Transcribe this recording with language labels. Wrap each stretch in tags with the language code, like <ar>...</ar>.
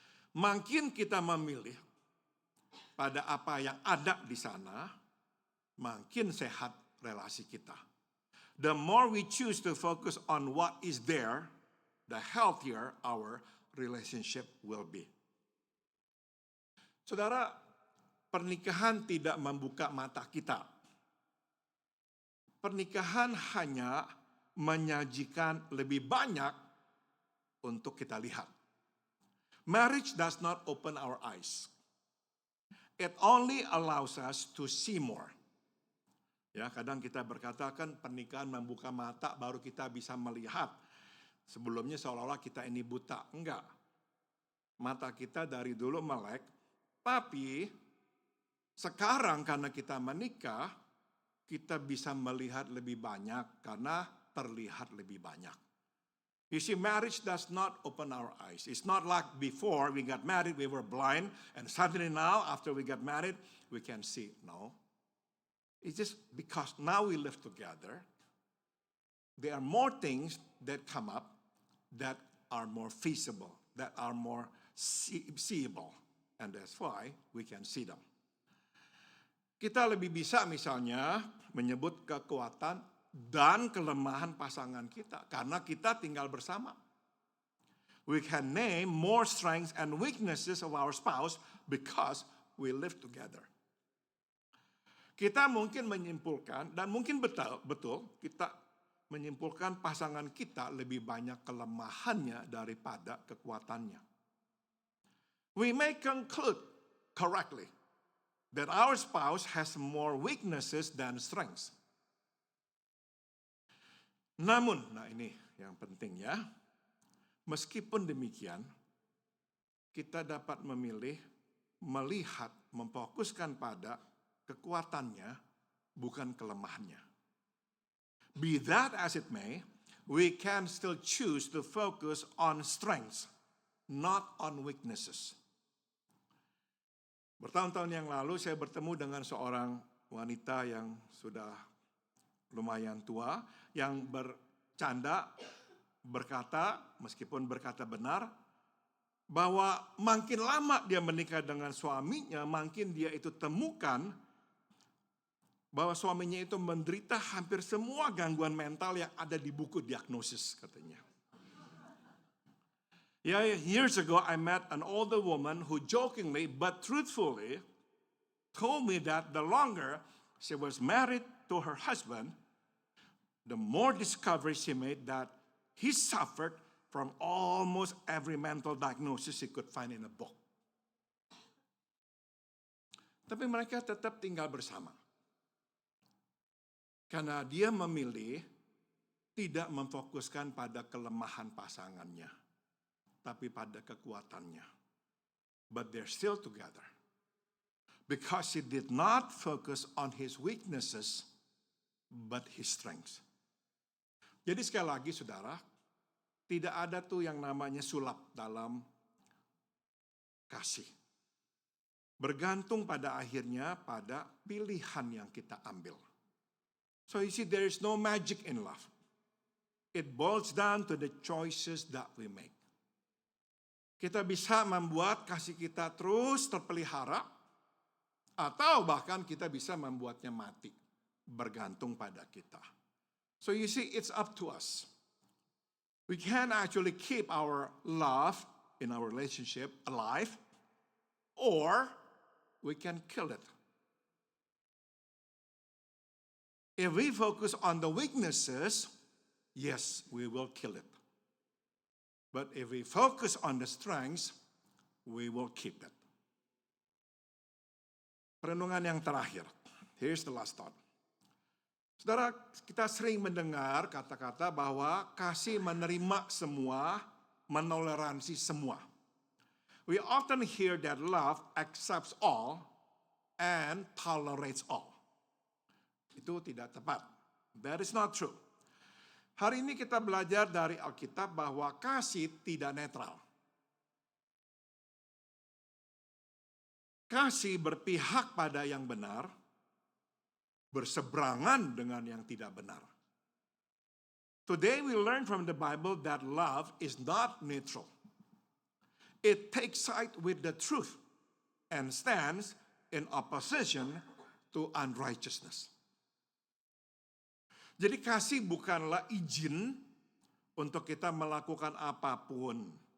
<id>Makin kita memilih pada apa yang ada di sana, makin sehat relasi kita.</id> <en>The more we choose to focus on what is there, the healthier our relationship will be.</en> <id>Saudara, pernikahan tidak membuka mata kita. Pernikahan hanya menyajikan lebih banyak untuk kita lihat.</id> <en>Marriage does not open our eyes. It only allows us to see more.</en> <id>Ya, kadang kita berkatakan pernikahan membuka mata baru kita bisa melihat. Sebelumnya seolah-olah kita ini buta. Enggak. Mata kita dari dulu melek, tapi sekarang karena kita menikah, kita bisa melihat lebih banyak karena terlihat lebih banyak.</id> <en>You see, marriage does not open our eyes. It's not like before we got married, we were blind, and suddenly now, after we got married, we can see. No. It's just because now we live together, there are more things that come up that are more feasible, that are more seeable. And that's why we can see them.</en> <id>Kita lebih bisa misalnya menyebut kekuatan dan kelemahan pasangan kita karena kita tinggal bersama.</id> <en>We can name more strengths and weaknesses of our spouse because we live together.</en> <id>Kita mungkin menyimpulkan dan mungkin betul kita menyimpulkan pasangan kita lebih banyak kelemahannya daripada kekuatannya.</id> <en>We may conclude correctly that our spouse has more weaknesses than strengths.</en> <id>Namun, nah ini yang penting ya, meskipun demikian, kita dapat memilih, melihat, memfokuskan pada kekuatannya, bukan kelemahannya.</id> <en>Be that as it may, we can still choose to focus on strengths, not on weaknesses.</en> <id>Bertahun-tahun yang lalu saya bertemu dengan seorang wanita yang sudah lumayan tua, yang bercanda berkata, meskipun berkata benar, bahwa makin lama dia menikah dengan suaminya, makin dia itu temukan bahwa suaminya itu menderita hampir semua gangguan mental yang ada di buku diagnosis katanya.</id> <en>Yeah, years ago I met an older woman who jokingly but truthfully told me that the longer she was married to her husband, the more discovery she made that he suffered from almost every mental diagnosis he could find in a book.</en> <id>Tapi mereka tetap tinggal bersama. Karena dia memilih tidak memfokuskan pada kelemahan pasangannya, tapi pada kekuatannya.</id> <en>But they're still together. Because he did not focus on his weaknesses, but his strengths.</en> <id>Jadi sekali lagi saudara, tidak ada tuh yang namanya sulap dalam kasih. Bergantung pada akhirnya pada pilihan yang kita ambil.</id> <en>So you see, there is no magic in love. It boils down to the choices that we make.</en> <id>Kita bisa membuat kasih kita terus terpelihara, atau bahkan kita bisa membuatnya mati, bergantung pada kita.</id> <en>So you see, it's up to us. We can actually keep our love in our relationship alive, or we can kill it. If we focus on the weaknesses, yes, we will kill it. But if we focus on the strengths, we will keep it.</en> <id>Perenungan yang terakhir.</id> <en>Here's the last thought.</en> <id>Saudara, kita sering mendengar kata-kata bahwa kasih menerima semua, menoleransi semua.</id> <en>We often hear that love accepts all and tolerates all.</en> <id>Itu tidak tepat.</id> <en>That is not true.</en> <id>Hari ini kita belajar dari Alkitab bahwa kasih tidak netral. Kasih berpihak pada yang benar, berseberangan dengan yang tidak benar.</id> <en>Today we learn from the Bible that love is not neutral. It takes side with the truth and stands in opposition to unrighteousness.</en> <id>Jadi kasih bukanlah izin untuk kita melakukan apapun.</id>